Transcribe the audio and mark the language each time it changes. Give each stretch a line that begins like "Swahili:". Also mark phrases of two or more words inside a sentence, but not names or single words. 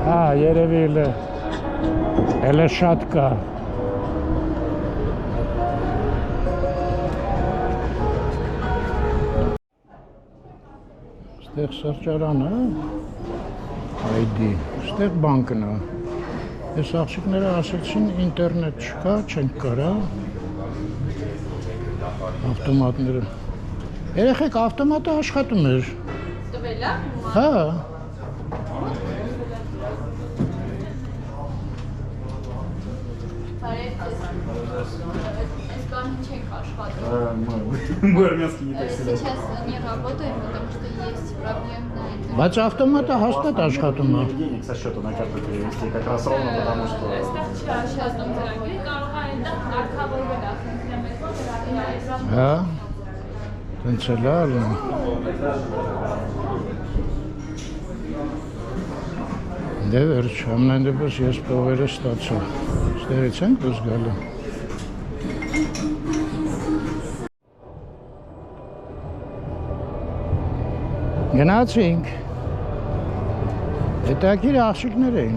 Armenian: Հա, երևի հələ շատ կա։ Ստեղ սրճարանը, ID, ստեղ բանկն է։ Այս աղջիկները ասեցին ինտերնետ չկա, չենք կարա։ Ավտոմատները։ Երեխեք, ավտոմատը աշխատում էր։ Տվել է։ Հա։
Russian: Мы армянский не так сильно. Сейчас не работаем, потому что есть проблемы.
Armenian: Բայց ավտոմատը հաստատ աշխատում է։
Russian: Денег со счета на карту перевести как раз ровно, потому что...
Armenian: Հա։ Տենց է լավ։ Դե վերջ, ամեն դեպս ես փողերը ստացա։ Ստեղից ենք դուրս գալու։ Գնացինք։ Հետաքրքիր աղջիկներ էին։